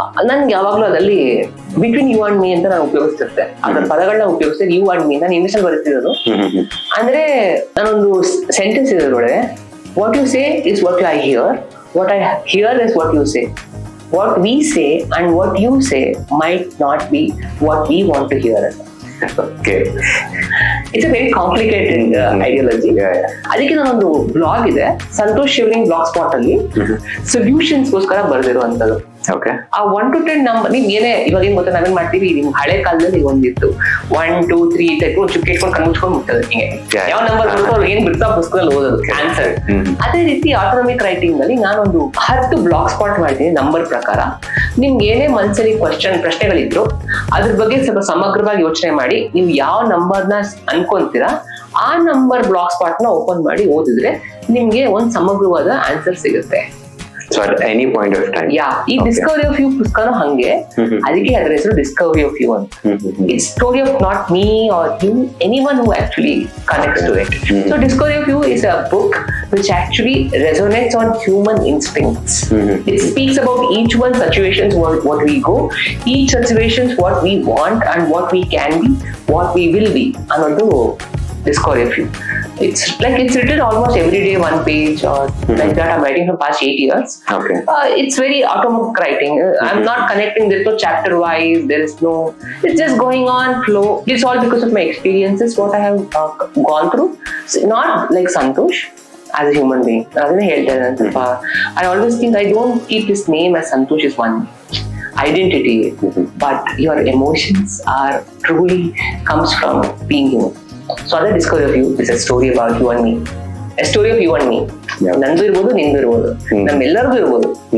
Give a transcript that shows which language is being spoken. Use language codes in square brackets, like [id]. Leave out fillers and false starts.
[kn] ನನ್ಗೆ ಯಾವಾಗ್ಲೂ ಅದಲ್ಲಿ [en] between you and me [kn] ಅಂತ ನಾನು ಉಪಯೋಗಿಸ್ತಿರ್ತೆ. ಅದರ ಪದಗಳನ್ನ ಉಪಯೋಗಿಸ್ತೀನಿ. [en] you and me [kn] ನಾನು ಇಂಗ್ಲಿಷ್ ಅಲ್ಲಿ ಬರೀತಿರೋದು. ಅಂದ್ರೆ ನಾನೊಂದು ಸೆಂಟೆನ್ಸ್ ಇದೆ ಒಳಗೆ, [en] What you say is what I hear, what I hear is what you say. What we say and what you say might not be what we want to hear. Okay. It's a very complicated ideology. [kn] ಅದಕ್ಕೆ ನಾನೊಂದು blog ಇದೆ, Santosh Shivaling blog spot ಅಲ್ಲಿ solutions ಗೋಸ್ಕರ ಬರೆದಿರುವಂತದ್ದು. ಆ 1 to 10 number ನೀವ್ ಏನೇ ಇವಾಗ ಏನ್ ಗೊತ್ತಾ, ನಾವೇನ್ ಮಾಡ್ತೀವಿ, ನಿಮ್ ಹಳೆ ಕಾಲದಲ್ಲಿ ಒಂದಿತ್ತು 1, 2, 3 ಟೈಪ್ ಚುಕ್ಕೆ ಇಟ್ಕೊಂಡು ಕಣ್ಣು ಮುಚ್ಕೊಂಡು ಮುಟ್ಟೋದು. ಹಿಂಗೆ ಯಾವ ನಂಬರ್ ಬರುತ್ತೋ ಅವ್ರಿಗೆ ಏನ್ ಬಿಡ್ತಾ ಪುಸ್ತಕದಲ್ಲಿ ಓದೋದು ಆನ್ಸರ್. ಅದೇ ರೀತಿ ಆಟೋನಾಮಿಕ್ ರೈಟಿಂಗ್ ಅಲ್ಲಿ ನಾನೊಂದು 10 ಬ್ಲಾಗ್ ಸ್ಪಾಟ್ ಮಾಡಿದ್ದೀನಿ ನಂಬರ್ ಪ್ರಕಾರ. ನಿಮ್ಗೆ ಏನೇ ಮನಸ್ಸಲ್ಲಿ ಪ್ರಶ್ನೆಗಳಿದ್ರು ಅದ್ರ ಬಗ್ಗೆ ಸ್ವಲ್ಪ ಸಮಗ್ರವಾಗಿ ಯೋಚನೆ ಮಾಡಿ, ನೀವು ಯಾವ ನಂಬರ್ನ ಅನ್ಕೊಂತೀರಾ ಆ ನಂಬರ್ ಬ್ಲಾಗ್ ಸ್ಪಾಟ್ ನ ಓಪನ್ ಮಾಡಿ ಓದಿದ್ರೆ ನಿಮ್ಗೆ ಒಂದ್ ಸಮಗ್ರವಾದ ಆನ್ಸರ್ ಸಿಗುತ್ತೆ. [en] So at any point of time. [kn] Yeah, ಈ ಡಿಸ್ಕವರಿ ಆಫ್ ಯು ಪುಸ್ತಕನೂ ಹಂಗೆ, ಅದಕ್ಕೆ ಅದರ ಹೆಸರು ಡಿಸ್ಕವರಿ ಆಫ್ ಯು ಅಂತ. [en] It's story of not me or you, anyone who actually connects to it. So discovery of you is a book which actually resonates on human instincts. It speaks about each one situations what we go, each situations what we want and what we can be, what we will be. Another discovery of you. It's written almost every day 1 page or like that. I'm writing for past 8 years. Okay. It's very automatic writing. I'm not connecting. There's no chapter wise. There is no. It's just going on flow. It's all because of my experiences, what I have gone through. So not like Santosh as a human being. I always think I don't keep his name as Santosh is one identity, but your emotions are truly comes from being human. So other discovery of you is a story about you and me. A story of you and me. [kn] ನಂದು ಇರ್ಬೋದು, ನಿಂದು ಇರ್ಬೋದು, ನಮ್ಮೆಲ್ಲರಿಗೂ ಇರ್ಬೋದು.